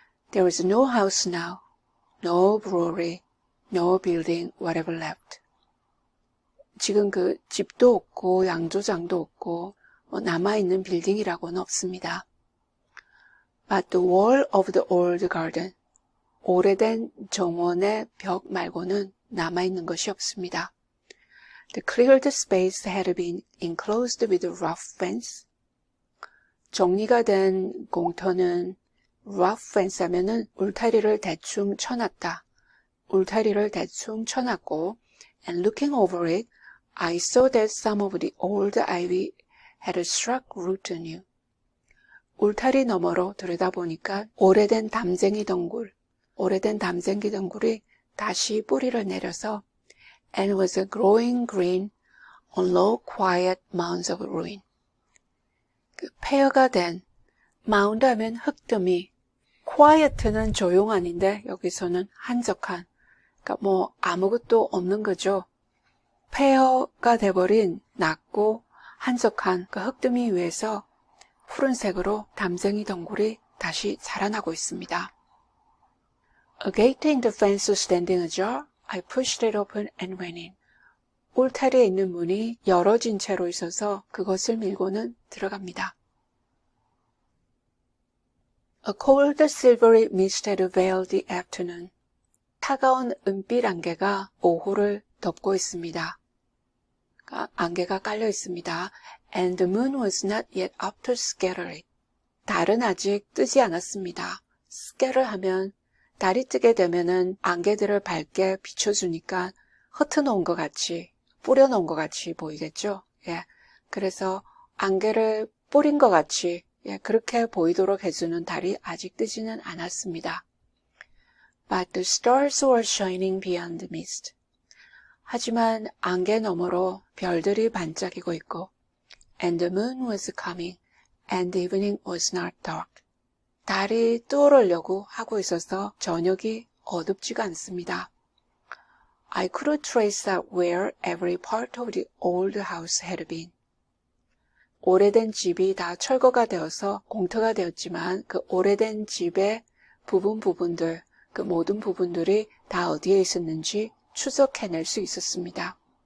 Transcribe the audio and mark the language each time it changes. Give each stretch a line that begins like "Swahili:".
English: There was no house now, no brewery, no building whatever left.
Korean: 지금 그 집도 없고 양조장도 없고 남아있는 빌딩이라고는 없습니다.
English: But the wall of the old garden,
Korean: 오래된 정원의 벽 말고는 남아있는 것이 없습니다.
English: The cleared space had been enclosed with a rough fence.
Korean: 정리가 된 공터는 rough fence 하면은 울타리를 대충 쳐놨다. 울타리를 대충 쳐놨고
English: and looking over it, I saw that some of the old ivy had struck root anew.
Korean: 울타리 너머로 들여다보니까 오래된 담쟁이 덩굴이 다시 뿌리를 내려서
English: and was growing green on low quiet mounds of ruin.
Korean: 그 폐허가 된 마운드 하면 흙더미, quiet는 조용한인데 여기서는 한적한, 그러니까 아무것도 없는 거죠. 폐허가 돼버린 낮고 한적한 그 흙더미 위에서 푸른색으로 담쟁이 덩굴이 다시 자라나고 있습니다.
English: A gate in the fence standing ajar, I pushed it open and went in.
Korean: 울타리에 있는 문이 열어진 채로 있어서 그것을 밀고는 들어갑니다.
English: A cold silvery mist had veiled the afternoon.
Korean: 차가운 은빛 안개가 오후를 덮고 있습니다. 안개가 깔려 있습니다.
English: And the moon was not yet up to scatter it.
Korean: 달은 아직 뜨지 않았습니다. scatter 하면 달이 뜨게 되면은 안개들을 밝게 비춰주니까 흩어놓은 것 같이, 뿌려놓은 것 같이 보이겠죠? 예. 그래서 안개를 뿌린 것 같이, 그렇게 보이도록 해주는 달이 아직 뜨지는 않았습니다.
English: But the stars were shining beyond the mist.
Korean: 하지만 안개 너머로 별들이 반짝이고 있고
English: and the moon was coming and the evening was not dark.
Korean: 달이 떠오르려고 하고 있어서 저녁이 어둡지가 않습니다.
English: I could trace out where every part of the old house had been.
Korean: 오래된 집이 다 철거가 되어서 공터가 되었지만 그 오래된 집의 부분들, 그 모든 부분들이 다 어디에 있었는지 추적해낼 수 있었습니다.